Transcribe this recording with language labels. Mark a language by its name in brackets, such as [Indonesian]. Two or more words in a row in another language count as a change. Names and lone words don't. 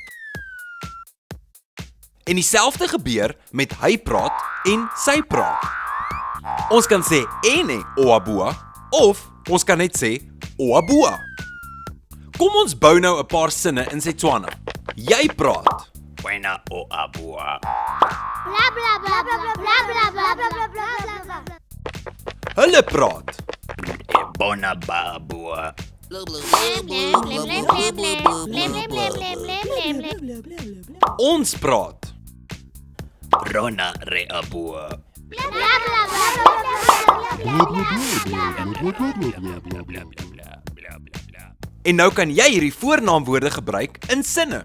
[Afrikaans] En dieselfde gebeur met hy praat en sy praat. Ons kan sê [Tswana] ene o abua [Afrikaans] of ons kan net sê [Tswana] o abua. [Afrikaans] Kom ons bou nou 'n paar sinne in Setswana. Jy praat. [Tswana] Wena, o, abua. Bla bla bla bla bla bla bla bla bla bla bla bla. [Afrikaans] Hulle praat. [Tswana] E, bona, ba, abua. [Afrikaans] Ons praat. [Tswana] Rona, re, abua. [Afrikaans] En nou kan jy hierdie voornaamwoorde gebruik in sinne.